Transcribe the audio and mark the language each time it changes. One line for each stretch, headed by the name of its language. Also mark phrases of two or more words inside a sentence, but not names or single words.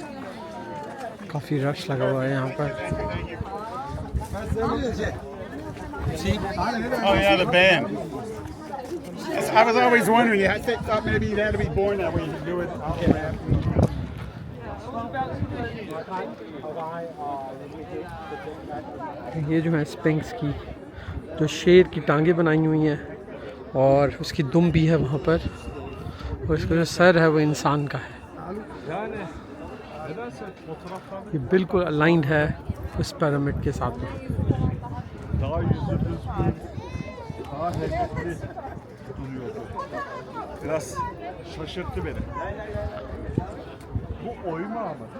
Hindi: काफ़ी रश लगा हुआ है यहाँ पर।
English: Oh yeah, the band. I was always wondering. I thought maybe you had to be born that way to do it.
Hindi: ये जो है स्पिंक्स की जो शेर की टांगें बनाई हुई हैं और उसकी दुम भी है वहाँ पर, और इसका जो सर है वो इंसान का है। ये बिल्कुल अलाइंड है उस पिरामिड के साथ में।
Turkish: Daha yüzü düzgün, daha heybetli duruyordu. Biraz şaşırttı beni. Bu oyma ama.